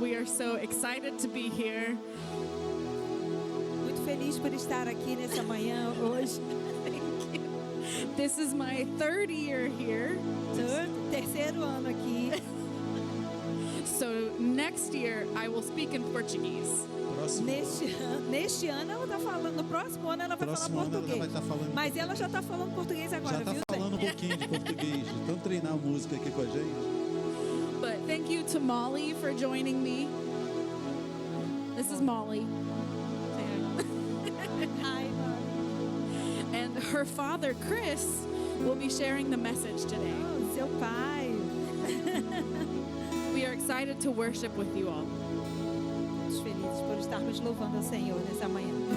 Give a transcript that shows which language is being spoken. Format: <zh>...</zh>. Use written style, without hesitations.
<en>We are so excited to be here.</en> <pt>Feliz por estar aqui nessa manhã hoje.</pt> <en>This is my third year here.</en> <pt>Terceiro ano aqui.</pt> <en>So next year I will speak in Portuguese.</en> <pt>Neste ano ela está falando, no próximo ano ela vai falar português. Mas ela já está falando português agora, já viu? Já está falando um pouquinho de português. Então treinar a música aqui com a gente.</pt> <en>But thank you to Molly for joining me. This is Molly. Hi, Molly. And her father, Chris, will be sharing the message today.</en> <pt>Oh, seu pai.</pt> <en>We are excited to worship with you all.</en> <pt>Muito felizes por estarmos louvando ao Senhor nessa manhã.</pt>